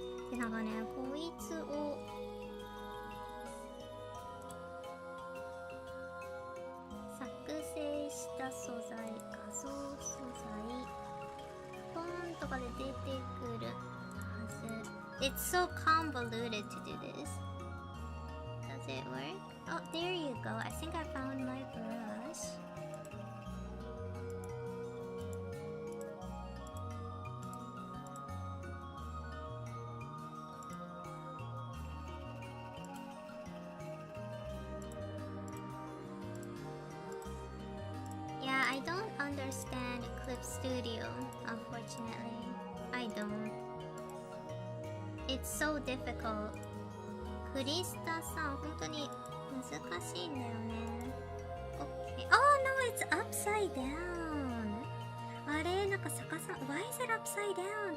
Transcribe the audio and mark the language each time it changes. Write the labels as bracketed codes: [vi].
[ja] で、なんかね、こいつを作成した素材、画像素材、ポーンとかで出てくるはず。 [en] It's so convoluted to do this. Does it work? Oh, there you go. I think I found my brush. Yeah, I don't understand ClipStudio, unfortunately. I don't. It's so difficult. [ja] クリスタさん、本当に難しいんだよね。 [en] Okay. Oh no, it's upside down. [ja] あれ、なんか逆さ、 [en] Why is it upside down?